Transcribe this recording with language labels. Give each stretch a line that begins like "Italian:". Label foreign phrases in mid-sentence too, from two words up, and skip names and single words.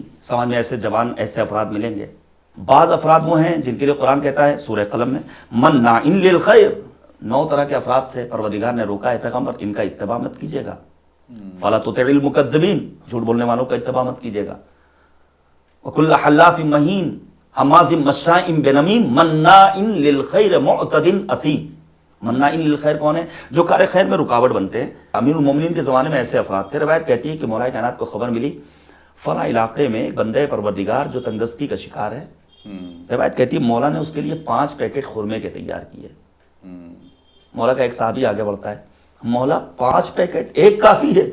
Urdu: سمجھ میں ایسے جوان، ایسے افراد ملیں گے. بعض افراد وہ ہیں جن کے لیے قرآن کہتا ہے سورہ قلم میں
Arabic: مناع للخیر.
Urdu: 9 طرح کے افراد سے پروردگار نے روکا ہے پیغمبر ان کا اتباع مت کیجیے گا.
Arabic: فلا تطع المکذبین،
Urdu: جھوٹ بولنے والوں کا اتباع مت کیجیے گا.
Arabic: وکل حلاف مہین حماز مشاء بنمیم مناع للخیر معتد اثیم. مناع للخیر
Urdu: کون ہے؟ جو کار خیر میں رکاوٹ بنتے ہیں. امیر المومنین کے زمانے میں ایسے افراد تھے. روایت کہتی ہے کہ مولا کائنات کو خبر ملی فلاں علاقے میں ایک بندے پروردگار جو تنگستی کا شکار ہے. روایت کہتی ہے مولا نے اس کے لیے 5 پیکٹ خرمے کے تیار کیے. مولا کا ایک صحابی آگے بڑھتا ہے، مولا 5 پیکٹ، ایک کافی ہے.